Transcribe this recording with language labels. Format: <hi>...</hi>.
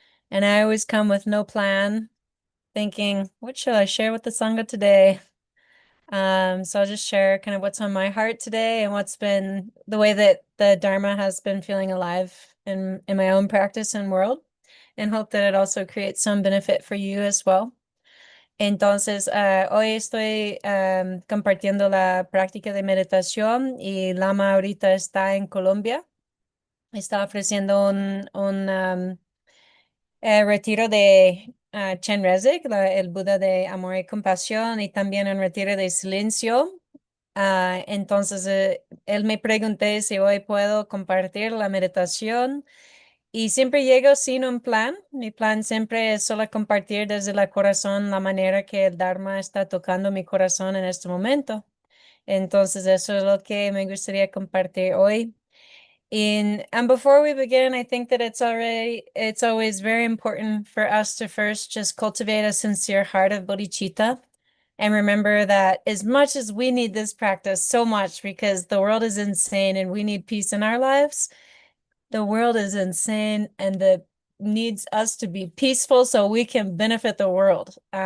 <en>And I always come with no plan, thinking, what should I share with the Sangha today? So I'll just share kind of what's on my heart today and what's been the way that the Dharma has been feeling alive in my own practice and world, and hope that it also creates some benefit for you as well.</en> <es>Entonces, hoy estoy compartiendo la práctica de meditación y Lama ahorita está en Colombia. Está ofreciendo un retiro de Chenrezig, el Buda de amor y compasión, y también un retiro de silencio. Entonces, él me preguntó si hoy puedo compartir la meditación. Y siempre llego sin un plan. Mi plan siempre es solo compartir desde el corazón la manera que el Dharma está tocando mi corazón en este momento. Entonces, eso es lo que me gustaría compartir hoy.</es> <en>And before we begin, I think that it's always very important for us to first just cultivate a sincere heart of bodhicitta. And remember that as much as we need this practice so much because the world is insane and we need peace in our lives, the world is insane and that needs us to be peaceful so we can benefit the world.</en>